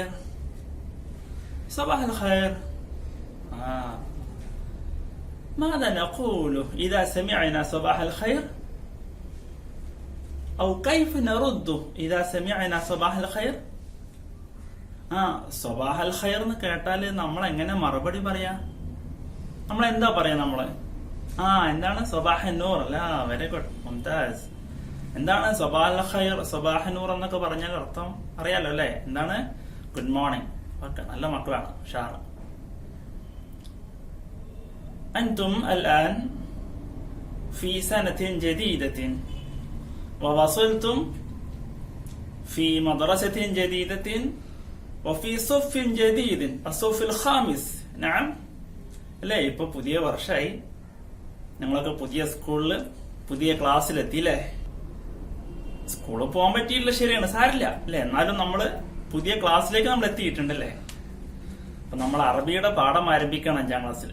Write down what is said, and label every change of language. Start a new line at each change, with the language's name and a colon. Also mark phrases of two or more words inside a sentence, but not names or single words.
Arabic: صباح الخير. ماذا نقول إذا سمعنا صباح الخير؟ أو كيف نرد إذا سمعنا صباح الخير؟ صباح الخير
Malayalam: എന്ന് കേട്ടാൽ നമ്മൾ എങ്ങനെ മറുപടി പറയാ? നമ്മൾ എന്താ പറയാ? നമ്മള് എന്താണ്
Arabic: صباح نور?
Malayalam: അല്ല,
English: very good,
Malayalam: മുംതാസ്. എന്താണ്
Arabic: صباح خير, صباح نور
Malayalam: എന്നൊക്കെ പറഞ്ഞാൽ അർത്ഥം അറിയാലോ അല്ലെ? എന്താണ്?
English: good morning.
Malayalam: ഓക്കെ, നല്ല മക്കളാണ്, ഉഷാർ.
Arabic: أنتم الآن في سنة جديدة ووصلتم في مدرسة جديدة وفي صف جديد الصف الخامس.
Malayalam: نعم അല്ലേ? ഇപ്പൊ പുതിയ വർഷമായി, നിങ്ങളൊക്കെ പുതിയ സ്കൂളില് പുതിയ ക്ലാസ്സിലെത്തിയില്ലേ? സ്കൂളിൽ പോകാൻ പറ്റിയില്ല, ശരിയാണ്, സാരില്ല അല്ലെ? എന്നാലും നമ്മള് പുതിയ ക്ലാസ്സിലേക്ക് നമ്മൾ എത്തിയിട്ടുണ്ടല്ലേ? അപ്പൊ നമ്മൾ അറബിയുടെ പാഠം ആരംഭിക്കണം 5ാം ക്ലാസ്സിൽ.